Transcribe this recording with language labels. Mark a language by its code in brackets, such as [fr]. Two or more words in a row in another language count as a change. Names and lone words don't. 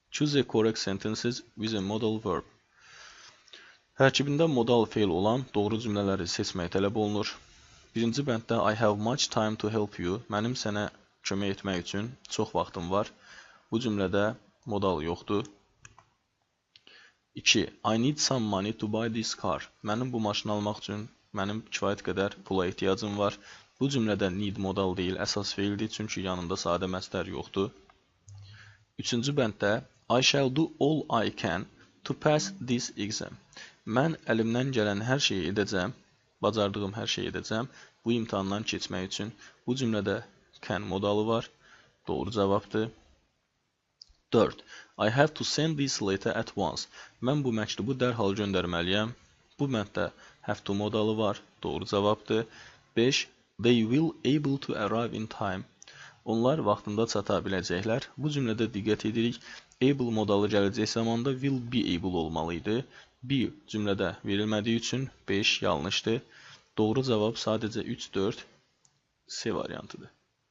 [en] Choose the correct sentences with a modal verb. [az] Tərkibində modal feil olan doğru cümlələri seçmək tələb olunur. Birinci bənddə [en] I have much time to help you. [az] Mənim sənə kömək etmək üçün çox vaxtım var. Bu cümlədə modal yoxdur. 2. [en] I need some money to buy this car. [az] Mənim bu maşını almaq üçün mənim kifayət qədər pula ehtiyacım var. Bu cümlədə need modal deyil, əsas feildir, çünki yanında sadə məzdər yoxdur. Üçüncü bənddə [en] I shall do all I can to pass this exam. [az] Mən əlimdən gələn hər şeyi edəcəm, bacardığım hər şeyi edəcəm bu imtahandan keçmək üçün. Bu cümlədə can modalı var, doğru cavabdır. 4. [en] I have to send this letter at once. [az] Mən bu məktubu dərhal göndərməliyəm. Bu bənddə [en] have to [az] modalı var, doğru cavabdır. 5. [en] They will able to arrive in time. [az] Onlar vaxtında çata biləcəklər. Bu cümlədə diqqət edirik. Able modalı gələcək zamanda [en] will be able [az] olmalıydı. Be cümlədə verilmədiyi üçün 5 yanlışdır. Doğru cavab sadəcə 3, 4 C variantıdır.